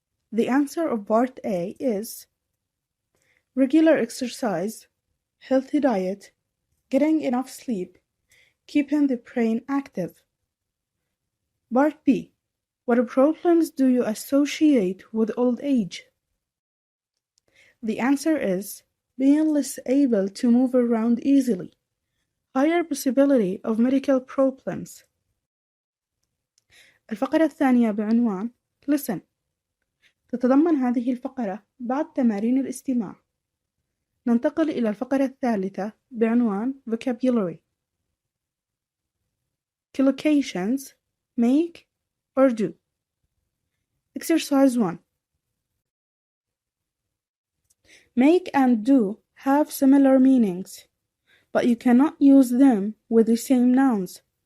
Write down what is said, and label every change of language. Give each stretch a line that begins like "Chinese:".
English: The answer of Part A is regular exercise, healthy diet, getting enough sleep, keeping the brain active. Part B. What problems do you associate with old age? The answer is being less able to move around easily, higher possibility of medical problems.
Arabic: الفقرة الثانية بعنوان Listen. تتضمن هذه الفقرة بعض تمارين الاستماع. ننتقل إلى الفقرة الثالثة بعنوان Vocabulary.
English: Collocations, make or do. Exercise 1. Make and do have similar meanings, but you cannot use them with the same nouns.